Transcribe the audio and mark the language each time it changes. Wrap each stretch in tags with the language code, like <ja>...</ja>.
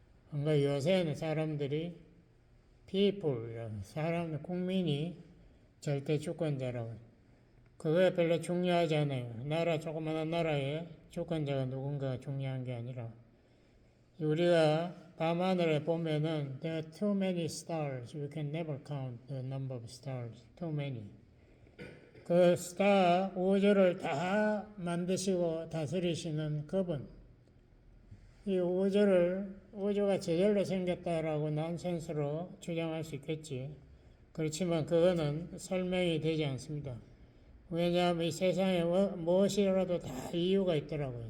<ko>그러니까 요새는 사람들이 people, 국민이 절대 주권자라고. 그거에 별로 중요하지 않아요. 조그마한 나라의 주권자가 누군가가 중요한 게 아니라 우리가 밤하늘에 보면은</ko> <en>there are too many stars. We can never count the number of stars. Too many.</en> <ko>그 스타 우주를 다 만드시고 다스리시는 그분. 이 우주가 저절로 생겼다라고 난센스로 주장할 수 있겠지. 그렇지만 그거는 설명이 되지 않습니다. 왜냐하면 이 세상에 무엇이라도 다 이유가 있더라고요.</ko>